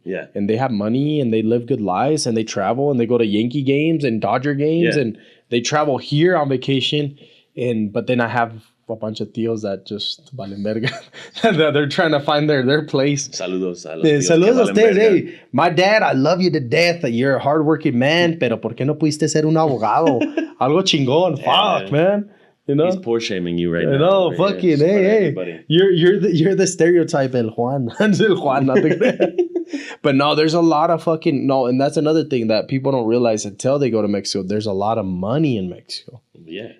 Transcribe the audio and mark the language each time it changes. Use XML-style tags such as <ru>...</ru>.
<en>Yeah, and they have money and they live good lives and they travel and they go to Yankee games and Dodger games and they travel here on vacation. But then I have a bunch of tíos that just</en> <es>valen verga.</es> <en>They're trying to find their place.</en> <es>Saludos a los tíos. Saludos a ustedes.</es> <en>Hey, my dad, I love you to death. You're a hardworking man,</en> <es>pero ¿por qué no pudiste ser un abogado? Algo chingón.</es> <en>Fuck, man. He's poor shaming you right now. No, fucking hey. You're the stereotype, El Juan. El Juan, nothing. But no, there's a lot of and that's another thing that people don't realize until they go to Mexico. There's a lot of money in Mexico. Yeah.</en>